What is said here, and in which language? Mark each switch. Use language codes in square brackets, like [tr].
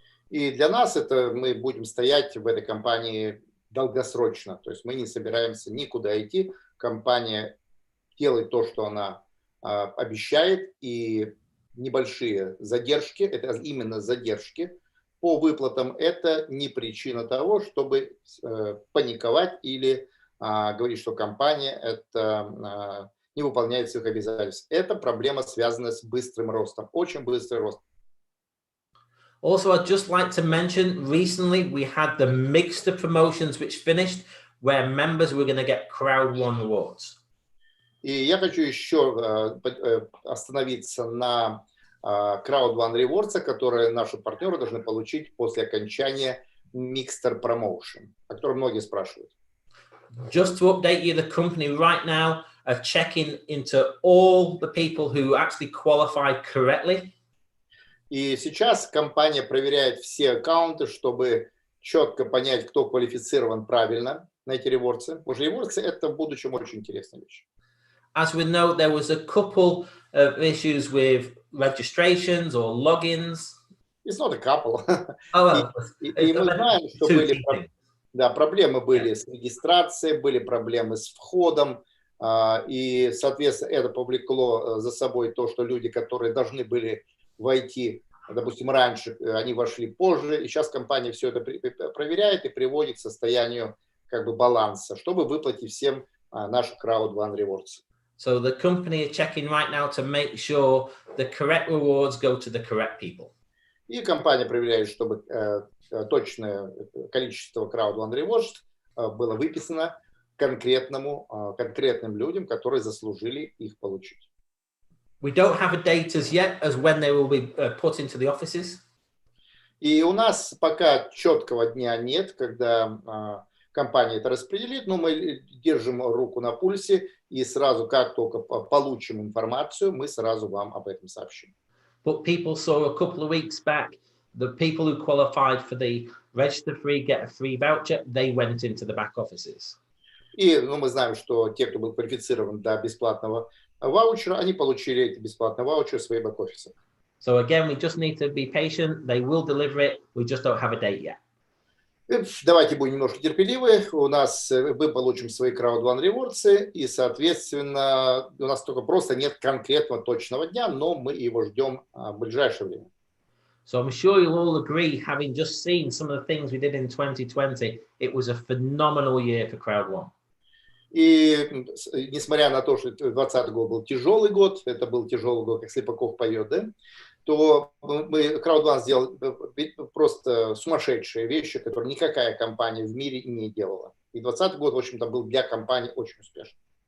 [ru] И для нас это мы будем стоять в этой компании долгосрочно, то есть мы не собираемся никуда идти. Компания делает то, что она обещает, и небольшие задержки, это именно задержки по выплатам, это не причина того, чтобы паниковать или говорить, что компания это не выполняет своих обязательств. Это проблема, связанная с быстрым ростом, очень быстрый рост. [en] Also, I'd just like to mention, recently we had the mixed promotions which finished, where members were going to get crowd one rewards. [ru] И я хочу еще остановиться на crowd one rewards, которые наши партнеры должны получить после окончания mixed promotion, о котором многие спрашивают. [en] Just to update you, the company right now are checking into all the people who actually qualified correctly. [ru] И сейчас компания проверяет все аккаунты, чтобы четко понять, кто квалифицирован правильно на эти ревордсы. Потому что ревордсы – это в будущем очень интересная вещь. [en] As we know, there was a couple of issues with registrations or logins. It's not a couple. Oh, well, [ru] и мы знаем, что проблемы были с регистрацией, были проблемы с входом. И, соответственно, это повлекло за собой то, что люди, которые должны были войти, допустим, раньше, они вошли позже, и сейчас компания все это проверяет и приводит к состоянию как бы баланса, чтобы выплатить всем наши crowd one rewards. [en] So the company is checking right now to make sure the correct rewards go to the correct people. [ru] И компания проверяет, чтобы точное количество crowd one rewards было выписано конкретным людям, которые заслужили их получить. [en] We don't have a date as yet as when they will be put into the offices. [ru] И у нас пока четкого дня нет, когда компания это распределит, но мы держим руку на пульсе и сразу, как только получим информацию, мы сразу вам об этом сообщим. [en] But people saw a couple of weeks back, the people who qualified for the register free, get a free voucher, they went into the back offices. [ru] И мы знаем, что те, кто был квалифицирован до бесплатного ваучера, они получили эти бесплатные ваучеры в свои бэк-офисы. [en] So again, we just need to be patient. They will deliver it. We just don't have a date yet. [ru] Давайте будем немножко терпеливы. Мы получим свои crowd1 rewards, и, соответственно, у нас только просто нет конкретного точного дня, но мы его ждем в ближайшее время. [en] So I'm sure you'll all agree, having just seen some of the things we did in 2020, it was a phenomenal year for Crowd1. [ru] И несмотря на то, что 2020 год был тяжелый год, это был тяжелый год, как Слепаков поет, да, то мы, Crowd1 сделал просто сумасшедшие вещи, которые никакая компания в мире не делала. И 2020 год, в общем-то, был для компании очень успешным.